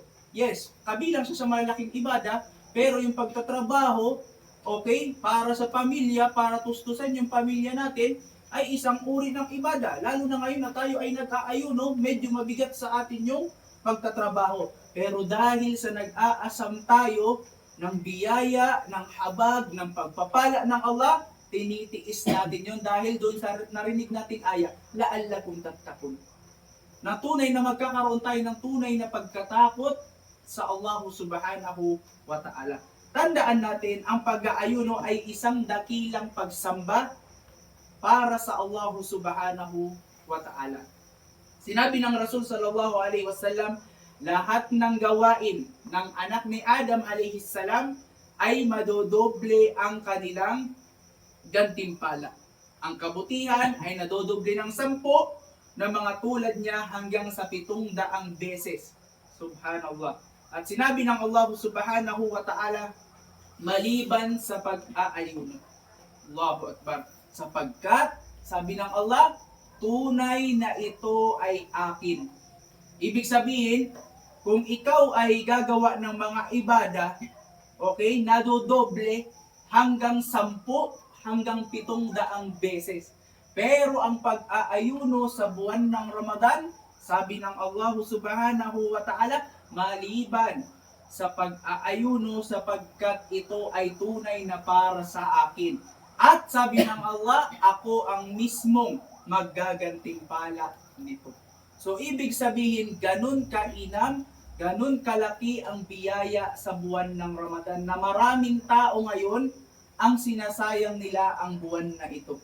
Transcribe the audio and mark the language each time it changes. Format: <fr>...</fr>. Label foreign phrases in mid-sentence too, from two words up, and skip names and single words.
<tl>Yes, kabilang siya sa malalaking ibada, pero yung pagtatrabaho, okay, para sa pamilya, para tustusan yung pamilya natin, ay isang uri ng ibada. Lalo na ngayon na tayo ay nag-aayuno, medyo mabigat sa atin yung pagtatrabaho. Pero dahil sa nag-aasam tayo ng biyaya, ng habag, ng pagpapala ng Allah, tinitiis natin yun dahil doon sa narinig nating aya,</tl> <ar>la'allakum tattaqun.</ar> <tl>Na tunay na magkakaroon tayo ng tunay na pagkatakot sa Allah</tl> <ar>subhanahu wa ta'ala.</ar> <tl>Tandaan natin, ang pag-aayuno ay isang dakilang pagsamba para sa Allah</tl> <ar>subhanahu wa ta'ala.</ar> <tl>Sinabi ng Rasul</tl> <ar>sallallahu alaihi wasallam,</ar> <tl>lahat ng gawain ng anak ni Adam</tl> <ar>alaihi salam</ar> <tl>ay madodoble ang kanilang gantimpala. Ang kabutihan ay nadodoble ng 10 na mga tulad niya hanggang sa 700 beses. Subhanallah. At sinabi ng Allah</tl> <ar>subhanahu wa ta'ala,</ar> <tl>maliban sa pag-aayuno.</tl> <ar>Allahu Akbar.</ar> <tl>Sapagkat, sabi ng Allah, tunay na ito ay akin. Ibig sabihin, kung ikaw ay gagawa ng mga ibada, okay, nadodoble hanggang 10 hanggang 700 beses. Pero ang pag-aayuno sa buwan ng Ramadan, sabi ng Allah</tl> <ar>subhanahu wa ta'ala,</ar> <tl>maliban sa pag-aayuno sapagkat ito ay tunay na para sa akin. At sabi ng Allah, ako ang mismong maggagantimpala nito. So ibig sabihin, ganun kainam, ganun kalaki ang biyaya sa buwan ng Ramadan na maraming tao ngayon ang sinasayang nila ang buwan na ito.</tl>